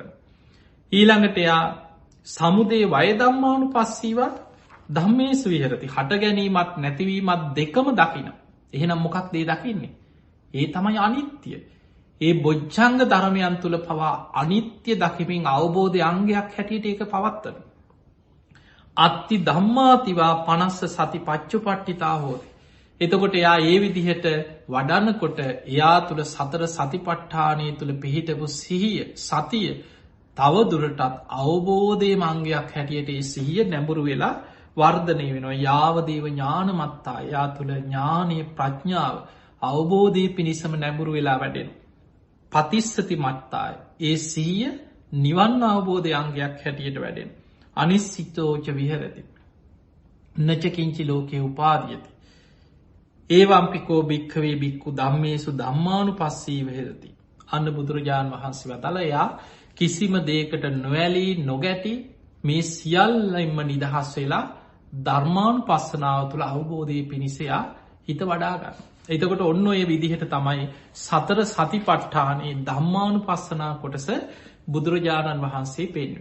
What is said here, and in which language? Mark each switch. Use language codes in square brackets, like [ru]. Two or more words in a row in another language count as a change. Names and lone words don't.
[si] ඊළඟට එයා [pi] සමුදේ වය ධම්මානු පස්සීවත් ධම්මේසු විහරති. [si] හට ගැනීමත් නැතිවීමත් දෙකම දකින. එහෙනම් මොකක් දේ දකින්නේ. ඒ තමයි අනිත්‍ය. ඒ බොජ්ජංග ධර්මයන් තුළ පවා අනිත්‍ය දකිමින් අවබෝධය අංගයක් හැටියට ඒක පවත්වන. [pi] අත්ති ධම්මාතිවා 50 සති පච්චුපට්ඨිතා හෝති. [si] එතකොට එයා ඒ විදිහට වඩන්නකොට එයා තුළ සතර සතිපට්ඨානය තුළ පිහිටපු සිහිය සතිය තව දුරටත් අවබෝධය මංගයක් හැටියට ඒ සිහිය නැඹුරු වෙලා වර්ධනය වෙනවා. [pi] යාවදේව ඥානමත්තා [si] යා තුළ ඥානය ප්‍රඥාව අවබෝධය පිණිසම නැඹුරු වෙලා වැඩෙන. [pi] පතිස්සති මත්තාය [si] ඒ සිහිය නිවන් අවබෝධය අංගයක් හැටියට වැඩෙන. [pi] අනිස්සිතෝච විහරති නචකින්චි ලෝකයේ උපාදියති. ඒවම්පිකෝ භික්ඛවේ භික්ඛු ධම්මේසු ධම්මානු පස්සී වෙහෙරති. [si] අන්න බුදුරජාණන් වහන්සේ වදාළ එයා කිසිම දෙයකට නොඇලී නොගැටි මේ සියල්ලෙන්ම නිදහස් වෙලා ධර්මානු පස්සනාව තුළ අවබෝධය පිණිසයා හිත වඩාගන්න. එතකොට ඔන්න ඔය විදිහට තමයි සතර සතිපට්ඨානයේ [pi] ධම්මානු පස්සනා [si] කොටස බුදුරජාණන් වහන්සේ පෙන්වේ.